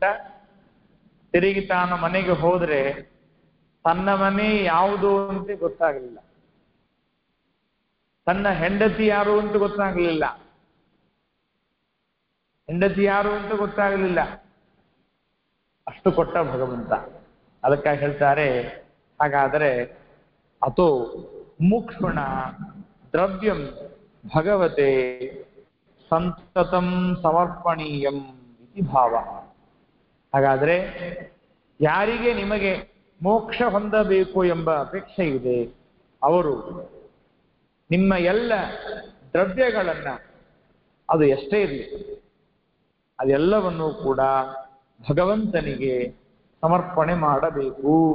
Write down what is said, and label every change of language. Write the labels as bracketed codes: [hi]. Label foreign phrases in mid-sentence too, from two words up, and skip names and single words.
[kn] ತಿರುಗಿ ತಾನು ಮನೆಗೆ ಹೋದ್ರೆ ತನ್ನ ಮನೆ ಯಾವುದು ಅಂತ ಗೊತ್ತಾಗಲಿಲ್ಲ, ತನ್ನ ಹೆಂಡತಿ ಯಾರು ಅಂತ ಗೊತ್ತಾಗಲಿಲ್ಲ, ಹೆಂಡತಿ ಯಾರು ಅಂತ ಗೊತ್ತಾಗಲಿಲ್ಲ. ಅಷ್ಟು ಕೊಟ್ಟ ಭಗವಂತ. ಅದಕ್ಕಾಗಿ ಹೇಳ್ತಾರೆ, ಹಾಗಾದರೆ [sa] ಅಥೋ ಮುಕ್ಷುಣ ದ್ರವ್ಯಂ ಭಗವತೆ ಸಂತತಂ ಸಮರ್ಪಣೀಯಂ ಇತಿ ಭಾವ. [kn] ಹಾಗಾದರೆ ಯಾರಿಗೆ ನಿಮಗೆ ಮೋಕ್ಷ ಹೊಂದಬೇಕು ಎಂಬ ಅಪೇಕ್ಷೆ ಇದೆ, ಅವರು ನಿಮ್ಮ ಎಲ್ಲ ದ್ರವ್ಯಗಳನ್ನ, ಅದು ಎಷ್ಟೇ ಇರಲಿ, ಅದೆಲ್ಲವನ್ನೂ ಕೂಡ ಭಗವಂತನಿಗೆ ಸಮರ್ಪಣೆ ಮಾಡಬೇಕು.